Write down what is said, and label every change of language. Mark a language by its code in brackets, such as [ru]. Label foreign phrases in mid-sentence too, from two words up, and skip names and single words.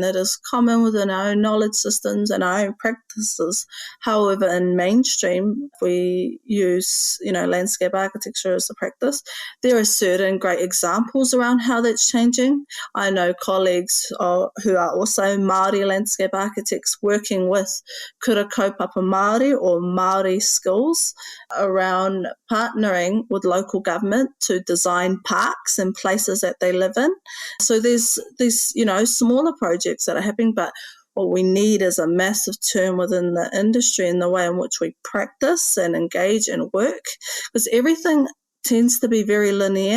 [en] That is common within our own knowledge systems and our own practices. However, in mainstream, we use, landscape architecture as a practice. There are certain great examples around how that's changing. I know colleagues who are also Māori landscape architects working with [mi] kura kaupapa Māori [en] or Māori skills around partnering with local government to design parks and places that they live in. So there's these, smaller projects that are happening, but what we need is a massive turn within the industry in the way in which we practice and engage and work, because everything tends to be very linear.